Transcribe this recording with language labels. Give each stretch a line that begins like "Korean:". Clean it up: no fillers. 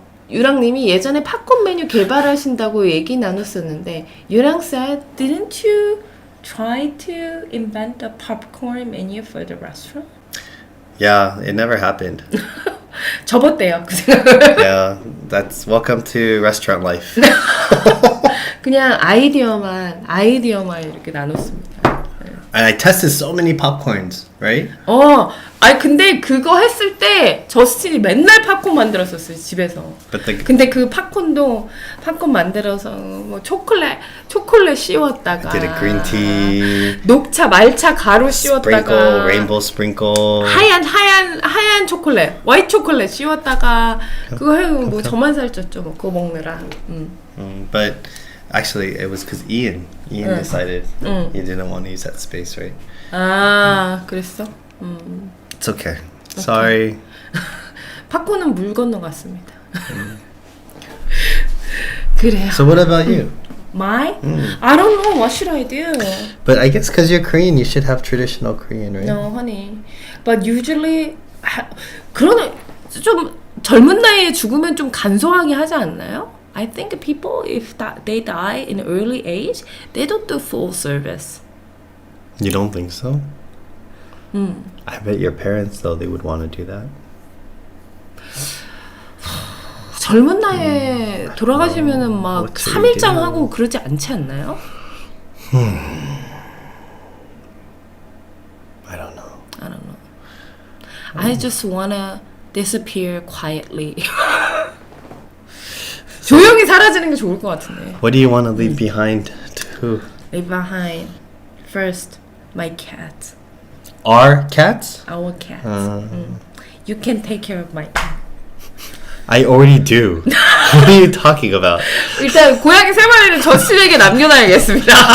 Korean: 유랑님이 예전에 팝콘 메뉴 개발하신다고 얘기 나눴었는데
English: 유랑 said, didn't you try to invent a popcorn menu for the restaurant? Yeah, it never happened.
Korean: 접었대요. 그 생각을.
English: Yeah, that's welcome to restaurant life.
Korean: 그냥 아이디어만 이렇게 나눴습니다.
English: And I tested so many popcorns, right?
Korean: 근데 그거 했을 때 저스틴이 맨날 팝콘 만들었었어요, 집에서. 근데 그 팝콘 만들어서 뭐 초콜릿 씌웠다가
English: I did a green tea.
Korean: 녹차 말차 가루 씌웠다가
English: Sprinkle, rainbow sprinkle.
Korean: 하얀 초콜릿, 화이트 초콜릿 씌웠다가 그거 해고 뭐 저만 살쪘죠, 뭐 그거 먹느라.
English: But actually, it was because Ian decided he didn't want to use that space, right?
Korean: 그랬어?
English: It's okay. Sorry.
Korean: 팝콘은 물 건너갔습니다. 그래요.
English: So what about you? Mine? I don't know. What should I do? But I guess because you're Korean, you should have traditional Korean, right? No, honey. But usually
Korean: 그런 좀 젊은 나이에 죽으면 좀 간소하게 하지 않나요?
English: I think people, if they die in early age, they don't do full service. You don't think so? I bet your parents, though, they would want to do that.
Korean: 젊은 나이에 돌아가시면은 막 3일장 하고 그러지 않지 않나요?
English: I don't know. I just wanna disappear quietly.
Korean: 조용히 사라지는 게 좋을 것 같은데.
English: What do you want to leave behind to who? Leave behind first my cat. Our cats? Our cat. You can take care of my cat. I already do. What are you talking about?
Korean: 일단 고양이 세 마리는 저스틴에게 남겨놔야겠습니다.